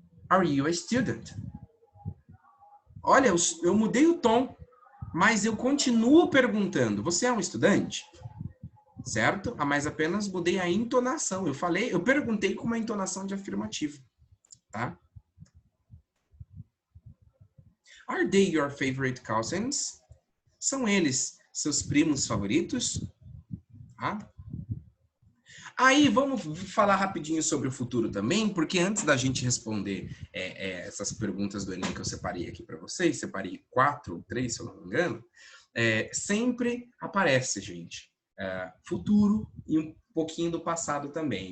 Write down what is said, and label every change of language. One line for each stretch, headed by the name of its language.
English: Are you a student?
Portuguese: Olha, eu mudei o tom, mas eu continuo perguntando, você é um estudante? Certo? Mas apenas mudei a entonação. Eu perguntei com uma entonação de afirmativo, tá?
English: Are they your favorite cousins?
Portuguese: São eles seus primos favoritos? Tá? Aí, vamos falar rapidinho sobre o futuro também, porque antes da gente responder essas perguntas do Enem que eu separei aqui para vocês, separei 4 ou 3, se eu não me engano, sempre aparece, gente, futuro e um pouquinho do passado também.